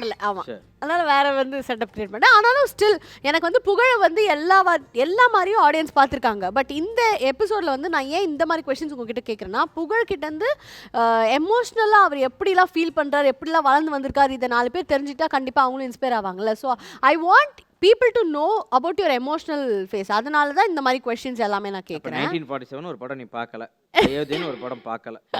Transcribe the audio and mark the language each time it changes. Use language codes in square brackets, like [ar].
[ta] ஆமாம், அதனால் வேறு வந்து செட்டப் கிரியேட் பண்ணேன். ஆனாலும் ஸ்டில் எனக்கு வந்து புகழை வந்து எல்லா மாதிரியும் ஆடியன்ஸ் பார்த்துருக்காங்க. பட் இந்த எபிசோடில் வந்து நான் ஏன் இந்த மாதிரி கொஷின்ஸ் உங்ககிட்ட கேட்குறேன்னா, புகழ்கிட்டேருந்து எமோஷ்னலாக அவர் எப்படிலாம் ஃபீல் பண்ணுறாரு, எப்படிலாம் வளர்ந்து வந்திருக்காரு, இதை 4 பேர் தெரிஞ்சுட்டா கண்டிப்பாக அவங்களும் inspire ஆவாங்கல்ல. [en] So I want people to know about your emotional face. [ta] அதனால தான் இந்த மாதிரி கொஸ்டின்ஸ் எல்லாமே நான் கேட்குறேன். 1947 ஒரு படம் நீ பார்க்கல, அயோத்தின்னு ஒரு படம் பார்க்கல.